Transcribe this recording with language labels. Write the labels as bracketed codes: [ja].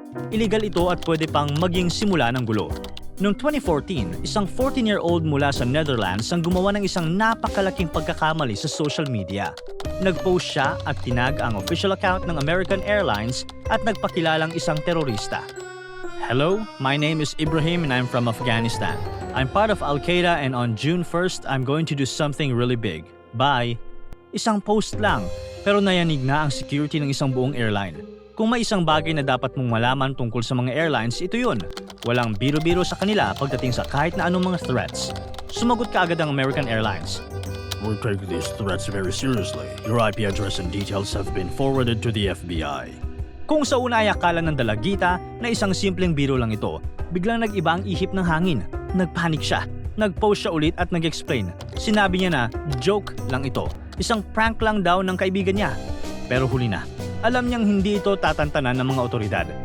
[tl] Illegal ito at pwede pang maging simula ng gulo. Noong 2014, isang 14-year-old mula sa Netherlands ang gumawa ng isang napakalaking pagkakamali sa social media. Nag-post siya at tinag ang official account ng American Airlines at nagpakilalang isang terorista. [en] "Hello, my name is Ibrahim and I'm from Afghanistan. I'm part of Al-Qaeda and on June 1st, I'm going to do something really big. Bye." [tl] Isang post lang, pero nayanig na ang security ng isang buong airline. Kung may isang bagay na dapat mong malaman tungkol sa mga airlines, ito yun. Walang biro-biro sa kanila pagdating sa kahit na anong mga threats. Sumagot kaagad ang American Airlines. [en] "We're taking these threats very seriously. Your IP address and details have been forwarded to the FBI." [tl] Kung sa una ay akala ng dalagita na isang simpleng biro lang ito, biglang nag-iba ang ihip ng hangin. Nagpanik siya. Nag-post siya ulit at nag-explain. Sinabi niya na joke lang ito. Isang prank lang daw ng kaibigan niya. Pero huli na. Alam niyang hindi ito tatantanan ng mga otoridad.